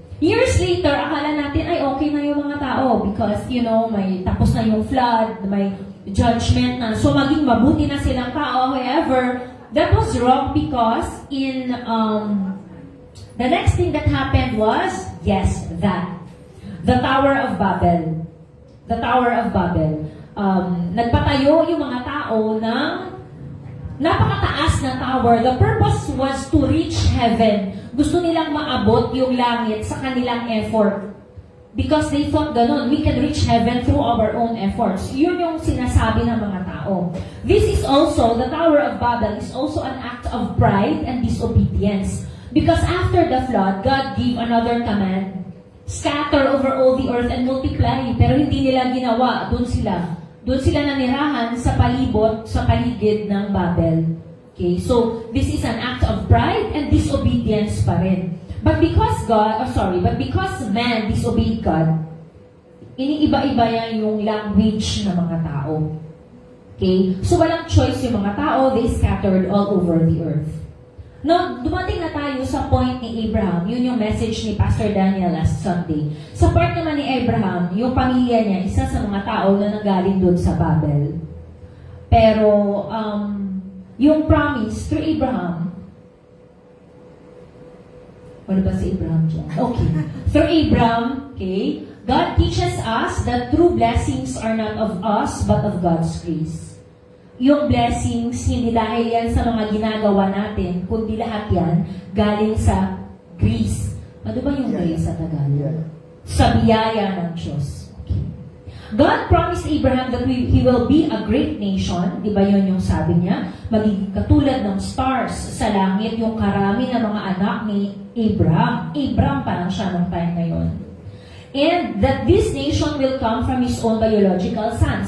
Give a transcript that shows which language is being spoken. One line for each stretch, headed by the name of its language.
English: Years later,
Filipino: akala natin, ay okay na yung mga tao. Because, may tapos na yung flood, may judgment na. So, maging mabuti na silang tao.
English: However, that was wrong because in the next thing that happened was, yes, the Tower of Babel. The Tower of Babel.
Filipino: Nagpatayo yung mga tao ng napakataas na tower.
English: The purpose was to reach heaven.
Filipino: Gusto nilang maabot yung langit sa kanilang effort.
English: Because they thought ganun, we can reach heaven through our own efforts.
Filipino: Yun yung sinasabi ng mga tao.
English: This is also, the Tower of Babel is also an act of pride and disobedience. Because after the flood, God gave another command. Scatter over all the earth and multiply.
Filipino: Pero hindi nila ginawa. Doon sila nanirahan sa palibot, sa paligid ng Babel. Okay, so this is an act of pride and disobedience pa rin.
English: But because man disobeyed God,
Filipino: iniiba-iba yan yung language ng mga tao.
English: Okay, so
Filipino: walang choice yung mga tao,
English: they scattered all over the earth.
Filipino: Now, dumating na tayo sa point ni Abraham. Yun yung message ni Pastor Daniel last Sunday. Sa part naman ni Abraham, yung pamilya niya, isa sa mga tao na nanggaling doon sa Babel. Pero, yung promise through Abraham, wala ba si Abraham dyan? Okay.
English: Through Abraham, okay, God teaches us that true blessings are not of us, but of God's grace.
Filipino: Yung blessings, hindi dahil yan sa mga ginagawa natin, kundi lahat yan galing sa grace. Ano ba yung grace sa Tagalog? Sa biyaya ng Diyos. Okay.
English: God promised Abraham that he will be a great nation.
Filipino: Di ba yun yung sabi niya? Magiging katulad ng stars sa langit, yung karami ng mga anak ni Abraham. Abraham pa lang siya nung time na yun.
English: And that this nation will come from his own biological son.